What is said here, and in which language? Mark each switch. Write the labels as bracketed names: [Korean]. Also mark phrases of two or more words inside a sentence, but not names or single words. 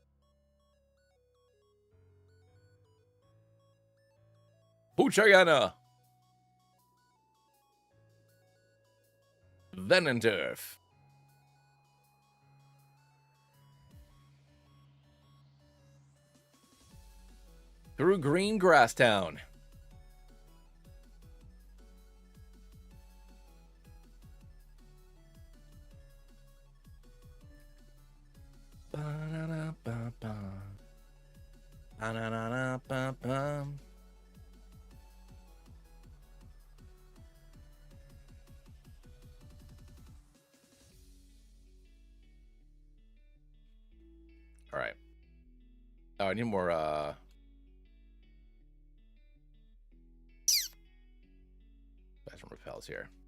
[English] Puchayana. Venenturf. Through Green Grass Town. Ba-na-na-ba-ba. Ba-na-na-na-ba-ba. All right. Oh, I need more some repels here.